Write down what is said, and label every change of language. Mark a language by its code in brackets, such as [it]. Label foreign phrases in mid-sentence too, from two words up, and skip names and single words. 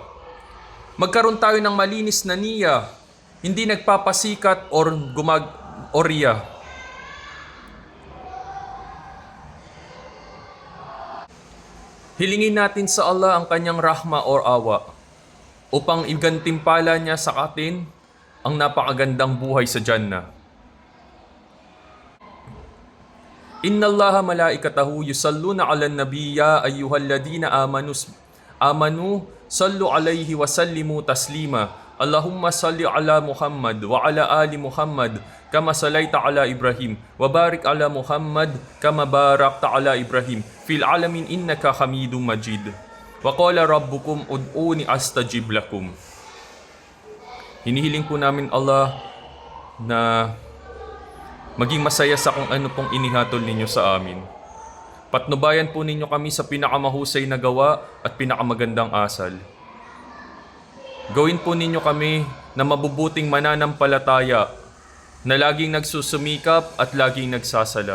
[tl] Magkaroon tayo ng malinis na niya, hindi nagpapasikat or riya. Hilingin natin sa Allah ang kanyang rahma or awa upang igantimpala niya sa atin ang napakagandang buhay sa Jannah. [ar] إن الله ملائكته يصلون على النبي أيها الذين آمنوا صلوا عليه وسلموا تسليما. اللهم صل على محمد وعلى آل محمد كما صليت على إبراهيم وبارك على محمد كما باركت على إبراهيم في العالمين إنك حميد مجيد. وقال ربكم ادعوني أستجب لكم. [tl] Hinihiling po namin Allah na maging masaya sa kung ano pong inihatol ninyo sa amin. Patnubayan po ninyo kami sa pinakamahusay na gawa at pinakamagandang asal. Gawin po ninyo kami na mabubuting mananampalataya na laging nagsusumikap at laging nagsasala.